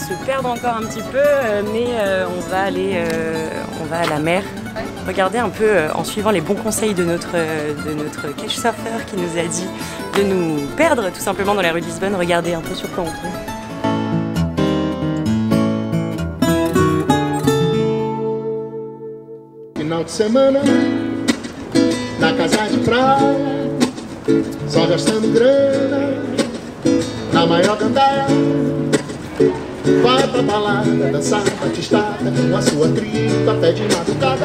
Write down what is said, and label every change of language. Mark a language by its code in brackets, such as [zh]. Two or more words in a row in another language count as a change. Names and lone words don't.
[fr] se perdre encore un petit peu, mais on va à la mer. Regarder un peu en suivant les bons conseils de notre couchsurfer qui nous a dit de nous perdre tout simplement dans la rue de Lisbonne. Regardez un peu sur quoi on tombe. [pt] Final de semana, na casa de praia, só gastando grana, na maior gandaia. Vai pra balada, dançar batistada com a sua tripa, até de madrugada.